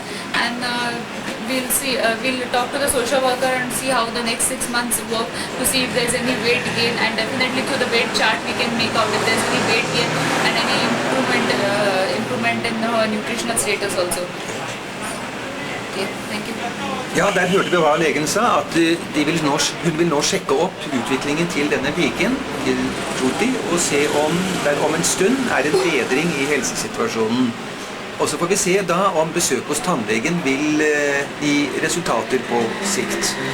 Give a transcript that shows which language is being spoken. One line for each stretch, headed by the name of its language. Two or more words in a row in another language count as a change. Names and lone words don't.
English: And we'll see. We'll talk to the social worker and see how the next 6 months work to see if there's any weight gain, and definitely through the weight chart we can make out if there's any weight gain and any improvement in her nutritional status also. Okay, thank you.
Norwegian: Ja, der hørte vi hva legen sa, at hun vil nå sjekke opp utviklingen til denne piken, til Jyoti, og se om det om en stund er en bedring i helsesituasjonen. Og så får vi se da om besøk hos tannlegen vil gi resultater på sikt.